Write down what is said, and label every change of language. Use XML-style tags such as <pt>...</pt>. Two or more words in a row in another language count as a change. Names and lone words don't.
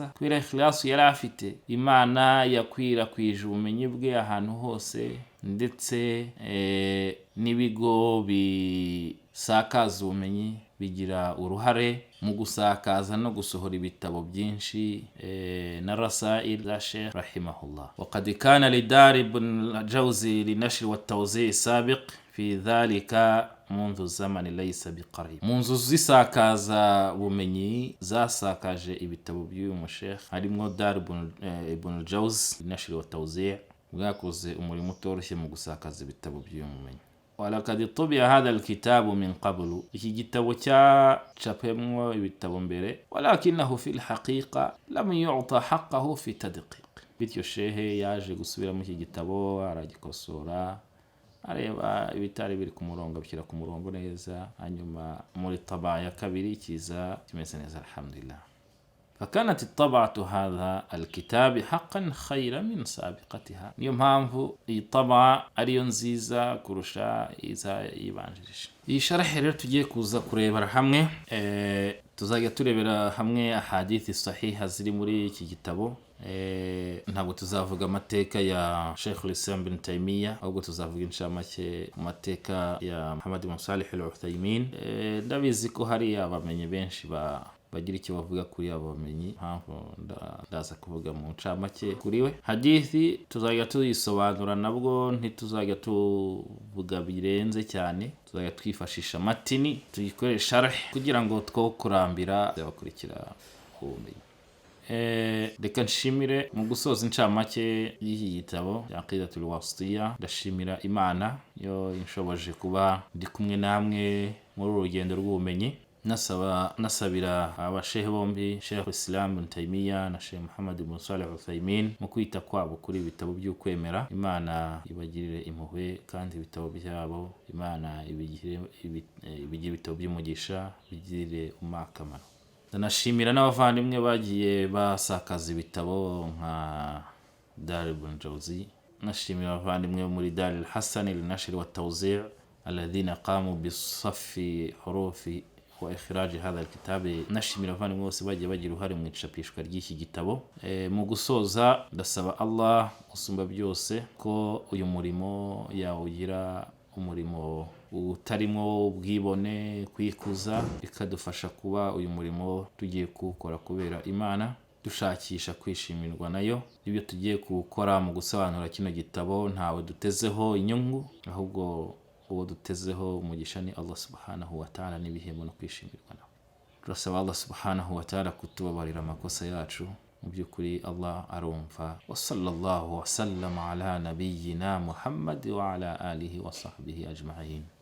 <rw>Kubera ikhlasu yari afite, Imana yakwirakwije ubumenyi bwe ahantu hose, ndetse n'ibigo bisakaza ubumenyi bigira uruhare mu gusakaza no gusohora ibitabo byinshi na rasail za Sheikh rahimahullah.</rw> <ar>وقد كان لدار ابن الجوزي لنشر والتوزيع سابق في ذلك منذ الزمن ليس بقريب.</ar> <rw>munzu zisakaza ubumenyi zasakaje ibitabo by'uyu mushekh harimo Dar ibn al-Jawzi linashri wa tawzi', bwakoze umurimo utoroshye mu gusakaza ibitabo by'uyu mumenyi.</rw> <ar>ولقد طبع هذا الكتاب من قبل,</ar> <rw>iki gitabo cyacapemwo ibitabo mbere,</rw> <ar>ولكنه في الحقيقة لم يعطى حقه في تدقيق.</ar> <rw>bityo shehe yaje gusubira mu iki gitabo, aragikosora, areba ibitari biri ku murongo, abishyira ku murongo neza, hanyuma muri taba ya kabiri kiza kimeze neza alhamdulillah.</rw> <ar>فكانت الطبعة هذا الكتاب حقا خيرا من سابقتها.</ar> <rw>niyo mpamvu iyi taba ariyo nziza kurusha iza yibanjirije. iyi sharahi rero tugiye kuza kurebera hamwe, tuzajya turebera hamwe ahadithi sahiha ziri muri iki gitabo. ntabwo tuzavuga amateka ya Sheikh al-Islam ibn Taymiyyah, ahubwo tuzavuga inshamake mu mateka ya Muhammad ibn Salih al-Uthaymin. ndabizi ko hari abamenyi benshi bagira icyo bavuga kuri abo bamenyi, mpamvu ndaza kuvuga mu ncamake kuri we. hadithi tuzajya tuyisobanura, nabwo ntituzajya tuvuga birenze cyane, tuzajya twifashisha matini tuyikoresha sharh kugira ngo two kurambira abakurikira ubumenyi. reka nshimire mu gusoza incamake y'iki gitabo ya Aqidatul Wasitiyya, ndashimira Imana yo inshoboje kuba ndi kumwe namwe muri urugendo rw'ubumenyi. nasabira abashehe bombi, Sheikh al-Islam ibn Taymiyyah na Sheikh Muhammad ibn Salih al-Uthaymin, mu kwita kwabo kuri ibitabo by'ukwemera. Imana ibagirire impuhwe, kandi ibitabo byabo Imana ibigire ibitabo by'umugisha, bigirire akamaro. ndanashimira n'abavandimwe bagiye basakaza ibitabo nka Dar ibn al-Jawzi. nashimira abavandimwe muri Dar al-Hasan linashri wa tawzi'</rw> <ar>الذين قاموا بصف حروف وإخراج هذا الكتاب.</ar> <rw>nashimira abavandimwe bose bagiye bagira uruhare mu icapishwa ry'iki gitabo. mu gusoza ndasaba Allah usumba byose ko uyu murimo yawugira umurimo utarimo ubwibone, kwikuza, bikadufasha kuba uyu murimo tugiye kuwukora kubera Imana, dushakisha kwishimirwa nayo. ibyo tugiye kuwukora mu gusobanura kino gitabo ntawe dutezeho inyungu, ahubwo uwo dutezeho umugisha ni Allah</rw> <ar>سبحانه وتعالى,</ar> <rw>n'ibihembo no kwishimirwa nawe. turasaba Allah</rw> <ar>سبحانه وتعالى</ar> <rw>kutubabarira amakosa yacu, mu by'ukuri Allah arumva.</rw> <ar>وصلى الله وسلم على نبينا محمد وعلى آله وصحبه أجمعين.</ar>